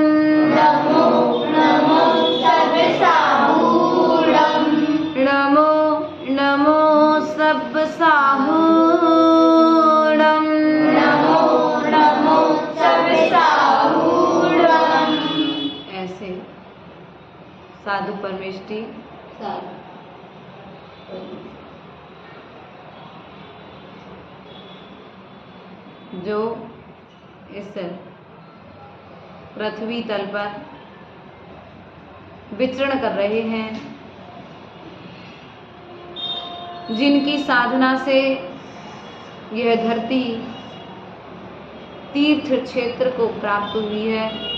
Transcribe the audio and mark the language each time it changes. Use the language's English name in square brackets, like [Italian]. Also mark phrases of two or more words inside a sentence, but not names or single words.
[Prakrit languages] नमो नमो सब साहूणम्। नमो नमो सब साहूणम्। नमो नमो सब साहूणम्। [Hindi] ऐसे साधु परमेष्ठी जो इस पृथ्वी तल पर विचरण कर रहे हैं, जिनकी साधना से यह धरती तीर्थ क्षेत्र को प्राप्त हुई है।